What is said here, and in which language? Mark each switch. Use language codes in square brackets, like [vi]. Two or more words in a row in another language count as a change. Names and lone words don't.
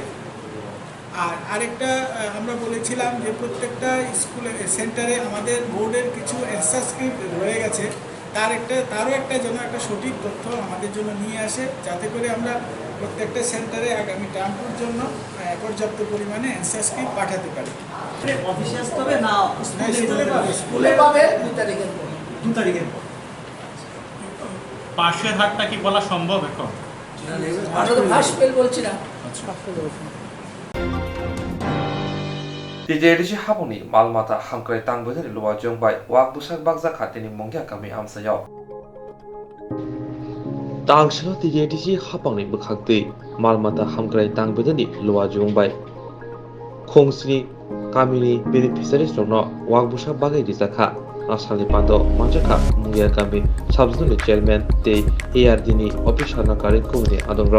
[bn] আর আরেকটা আমরা বলেছিলাম যে প্রত্যেকটা স্কুলে সেন্টারে আমাদের বোর্ডের কিছু [en] answer script [bn] রয়ে গেছে, তারও একটা যেন একটা সঠিক তথ্য আমাদের জন্য নিয়ে আসে, যাতে করে আমরা প্রত্যেকটা সেন্টারে আগামী টার্মটার জন্য পর্যাপ্ত পরিমাণে [en] answer script [bn] পাঠাতে পারি। অফিসে আসতে হবে না স্কুলে পাবে 2 তারিখের পর। 2 তারিখের পর পাশের হারটা কি বলা সম্ভব এখন? আমরা তো [en] first fail [bn] বলছি না। [trp] TJDC haboni malmata hamkrai tangbodani luwa jongbai wak busak bakza khatini mongya kami amsayaw tangsino TJDC habangni bukhakti malmata hamkrai tangbodani luwa jongbai khongsni kamini beneficiaries rokno wak busak bagai rijaka asali pando manjaka mongya kami [en] subzone chairman [trp] te ARD-ni official na kari kuni adongro